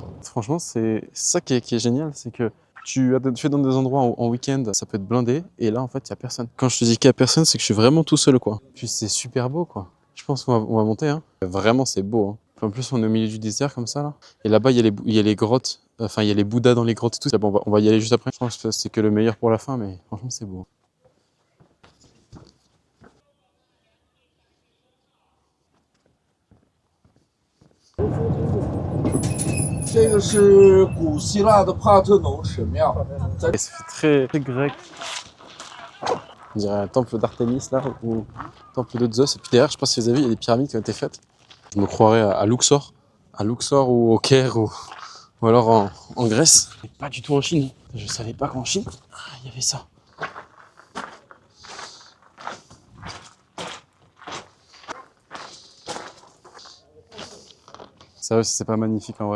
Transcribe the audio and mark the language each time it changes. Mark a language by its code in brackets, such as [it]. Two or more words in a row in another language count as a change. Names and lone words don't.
[fr] Franchement, c'est ça qui est génial, c'est que tu es dans des endroits en week-end, ça peut être blindé, et là, en fait, il n'y a personne. Quand je te dis qu'il n'y a personne, c'est que je suis vraiment tout seul, quoi. Puis c'est super beau, quoi. Je pense qu'on va monter, hein. Vraiment, c'est beau, hein. En plus, on est au milieu du désert, comme ça, là. Et là-bas, il y a les grottes. Enfin, il y a les Bouddhas dans les grottes et tout. Bon, on va y aller juste après. Je pense que c'est que le meilleur pour la fin, mais franchement, c'est beau. [zh] 这个是古希腊的帕特农神庙， [fr] Et ça fait très grec. On dirait un temple d'Artémis, là, ou un temple de Zeus. Et puis derrière, je sais pas si vous avez vu, il y a des pyramides qui ont été faites. Je me croirais à Luxor. À Luxor ou au Caire ou alors en Grèce. Et pas du tout en Chine. Je savais pas qu'en Chine, il y avait ça. Ça aussi, c'est pas magnifique en vrai.